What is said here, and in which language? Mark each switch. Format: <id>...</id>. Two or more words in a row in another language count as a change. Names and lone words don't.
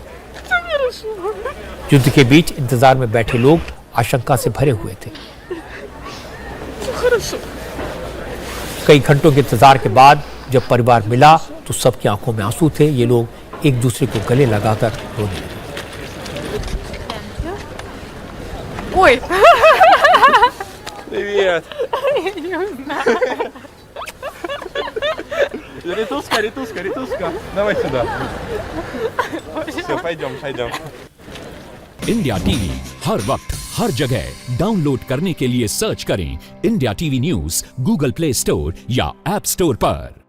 <hi>युद्ध के बीच इंतजार में बैठे लोग आशंका से भरे हुए थे। कई घंटों के इंतजार के बाद जब परिवार मिला तो सबकी आंखों में आंसू थे। ये लोग एक दूसरे को गले लगाकर रोने लगे।</hi> <ru>Ой! Привет! Не знаю. Ритуска. Давай сюда. Все, пойдем.</ru> <hi>इंडिया टीवी हर वक्त हर जगह डाउनलोड करने के लिए सर्च करें इंडिया टीवी न्यूज गूगल प्ले स्टोर या ऐप स्टोर पर।</hi>